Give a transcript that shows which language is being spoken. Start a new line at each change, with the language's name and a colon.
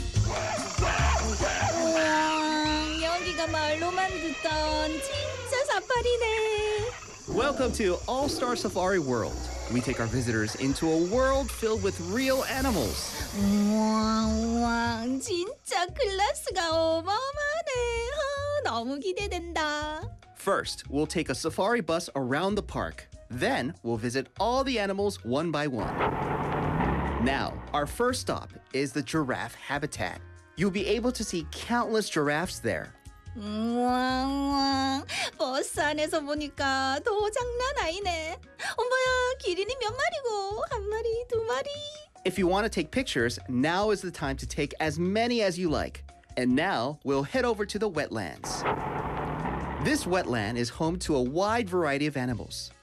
Korean: 여기가 말로만 듣던 진짜 사파리네.
English: Welcome to All-Star Safari World. We take our visitors into a world filled with real animals.
Korean: 우와, 진짜 클래스가 어마어마하네. 아, 너무 기대된다.
English: First, we'll take a safari bus around the park. Then, we'll visit all the animals one by one. Now, our first stop is the giraffe habitat. You'll be able to see countless giraffes there.
Korean: 우와, 우와. 버스 안에서 보니까 더 장난 아니네. 엄마야, 기린이 몇 마리고? 한 마리, 두 마리?
English: If you want to take pictures, now is the time to take as many as you like. And now, we'll head over to the wetlands. This wetland is home to a wide variety of animals.